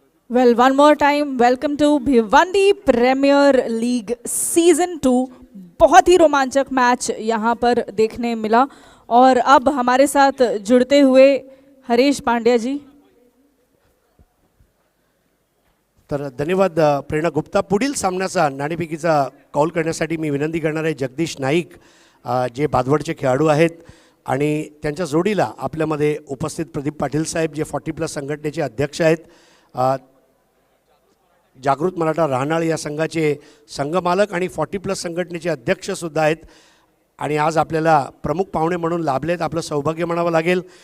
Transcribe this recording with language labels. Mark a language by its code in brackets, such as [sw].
[en] Well, one more time, welcome to Bhiwandi premier league season 2। [hi] बहुत ही रोमांचक match यहाँ पर देखने मिला और अब हमारे साथ जुड़ते हुए हरीश पांड्या जी। [mr] तर धन्यवाद प्रेरणा गुप्ता। पुढील सामन्याचा नाणेफेकीचा कौल करण्यासाठी मी विनंती करणार आहे जगदीश नाईक, जे बादवडचे खेळाडू आहेत, आणि त्यांच्या जोडीला आपल्यामध्ये उपस्थित प्रदीप पाटील साहेब, जे 40+ संघटनेचे अध्यक्ष आहेत, जागृत मराठा राहनाळ या संघाचे संघमालक आणि 40+ संघटनेचे अध्यक्षसुद्धा आहेत, आणि आज आपल्याला प्रमुख पाहुणे म्हणून लाभलेत, आपलं सौभाग्य म्हणावं लागेल।